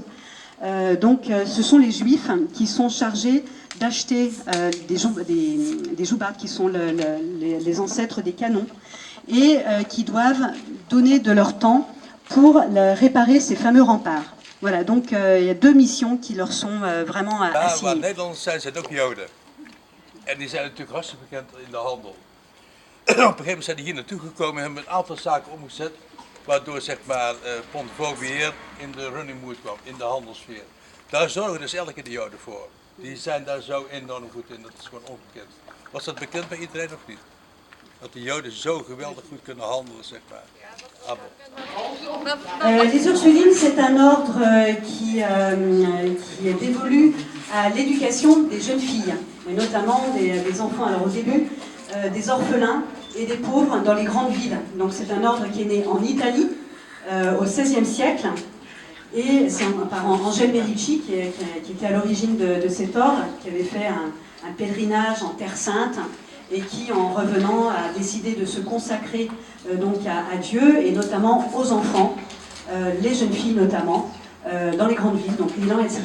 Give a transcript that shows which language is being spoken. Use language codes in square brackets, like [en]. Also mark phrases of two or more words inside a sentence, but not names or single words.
[fr] Ce sont les Juifs qui sont chargés d'acheter des joubards, qui sont les ancêtres des canons, et qui doivent donner de leur temps pour réparer ces fameux remparts. Voilà, donc il y a deux missions qui leur sont vraiment assignées. [nl] Maar Nederlanders zijn ook Joden. En die zijn natuurlijk hartstikke bekend in de handel. Op een gegeven moment zijn die hier naartoe gekomen en hebben een aantal zaken omgezet, waardoor zeg maar Pont-de-Vaux weer in de [en] running mood [nl] kwam, in de handelssfeer. Daar zorgen dus elke keer de Joden voor. Die zijn daar zo enorm goed in, dat is gewoon ongekend. Was dat bekend bij iedereen of niet? Dat de Joden zo geweldig goed kunnen handelen, zeg maar. [fr] Les Ursulines, c'est un ordre qui est dévolu à l'éducation des jeunes filles, et notamment des enfants, alors au début, des orphelins et des pauvres dans les grandes villes. Donc c'est un ordre qui est né en Italie au XVIe siècle, et c'est par Angèle Merici qui était à l'origine de cet ordre, qui avait fait un pèlerinage en Terre Sainte, et qui, en revenant, a décidé de se consacrer donc à Dieu, et notamment aux enfants, les jeunes filles notamment, dans les grandes villes, donc Milan, etc.